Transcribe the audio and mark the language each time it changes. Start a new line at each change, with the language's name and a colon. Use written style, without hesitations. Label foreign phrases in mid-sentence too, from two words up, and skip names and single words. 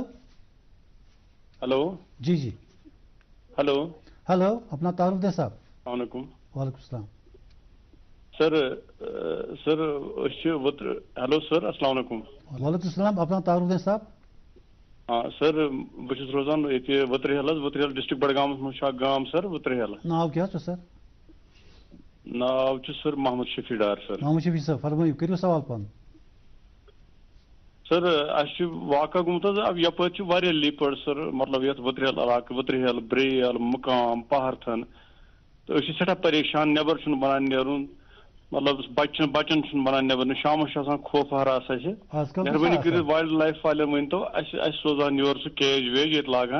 English: ہلو
Urdu: جی
English: ہلو
Urdu: اپنا تعارف دیں صاحب. السلام علیکم. وعلیکم السلام. سر ہلو سر السلام علیکم. وعلیکم السلام. اپنا تعارف دیں صاحب.
Kashmiri: ہاں سر بہٕ چھُس روزان ییٚتہِ ؤترِہل حظ ؤترِہل ڈسٹرکٹ بڈگامس منٛز چھُ اکھ گام سر ؤترِہل. ناو کیٛاہ چھُ سر؟ ناو چھُ سر محمد شفیع ڈار سر. محمد شفیع صٲب فرمٲیِو کٔرِو سوال پَنُن. سر اَسہِ چھُ واقعہ گوٚمُت حظ یپٲرۍ چھِ واریاہ لیپٲرڈ سر مطلب یتھ ؤترِہل علاقہٕ ؤترِہل بریل مُقام پہرتھن تہٕ أسۍ چھِ سٮ۪ٹھاہ پریشان نٮ۪بر چھُنہٕ بنان نیرُن مطلب بچن چھُنہٕ بنان نٮ۪بر نہٕ شامس چھُ آسان خوف حراس اَسہِ مہربٲنی کٔرِتھ
English: wild life
Kashmiri: والٮ۪ن ؤنۍتو اَسہِ سوزان یورٕ سُہ کیج ویج ییٚتہِ لاگان.